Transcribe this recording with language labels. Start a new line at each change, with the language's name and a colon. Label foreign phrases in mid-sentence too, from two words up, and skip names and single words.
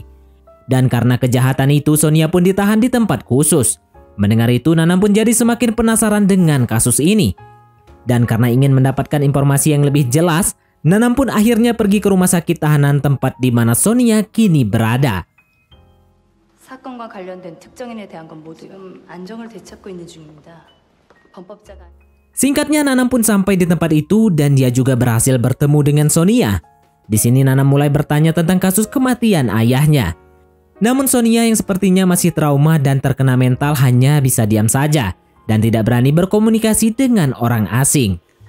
Indonesian: Dan karena kejahatan itu, Sonia pun ditahan di tempat khusus. Mendengar itu, Nanam pun jadi semakin penasaran dengan kasus ini. Dan karena ingin mendapatkan informasi yang lebih jelas, Nanam pun akhirnya pergi ke rumah sakit tahanan tempat di mana Sonia kini berada.
Korean: 사건과 관련된 특정인에 대한 건 모두 안정을 되찾고 있는 중입니다.
Indonesian: Singkatnya, Nanam pun sampai di tempat itu dan dia juga berhasil bertemu dengan Sonia. Di sini Nanam mulai bertanya tentang kasus kematian ayahnya. Namun Sonia yang sepertinya masih trauma dan terkena mental hanya bisa diam saja dan tidak berani berkomunikasi dengan orang asing.